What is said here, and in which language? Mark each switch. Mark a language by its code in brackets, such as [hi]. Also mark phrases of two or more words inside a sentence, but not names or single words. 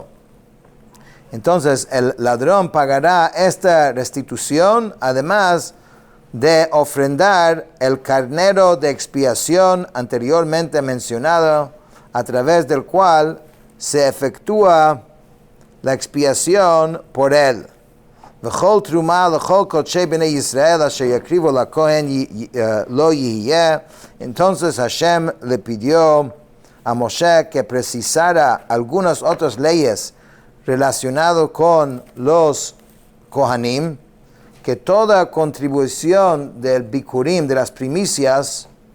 [es] Entonces el ladrón pagará esta restitución, además de ofrendar el carnero de expiación anteriormente mencionado, a través del cual se efectúa la expiación por él. [he] וכל תרומה לכל קודשי בני ישראל אשר יקריבו לכהן לא יהיה. [es] Entonces Hashem le pidió a Moshe que precisara algunas otras leyes relacionadas con los Kohanim, que toda contribución del Bikurim, de las primicias,